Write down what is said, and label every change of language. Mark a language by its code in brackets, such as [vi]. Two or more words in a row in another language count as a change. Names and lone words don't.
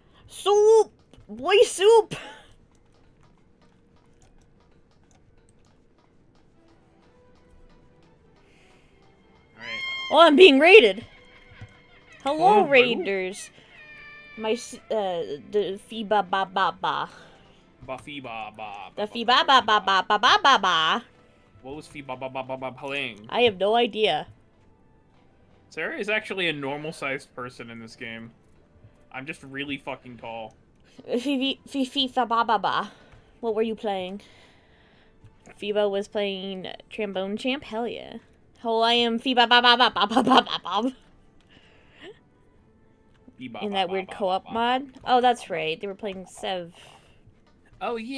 [en] Soup! Boy, soup! Alright. Oh, I'm being raided! Hello, Oh, raiders! My, the fee-ba ba ba ba. Buffy ba ba. The fee-ba ba ba ba ba ba ba ba. What was fee ba ba ba ba ba playing? I have no idea. Sarah is actually a normal-sized person in this game. I'm just really fucking tall. FIFA ba ba ba. What were you playing? FIBA was playing Trombone Champ? Hell yeah. Oh, I am FIBA ba ba ba ba ba ba ba ba. In that weird co-op mod? Oh, that's right. They were playing Sev. Oh, yeah.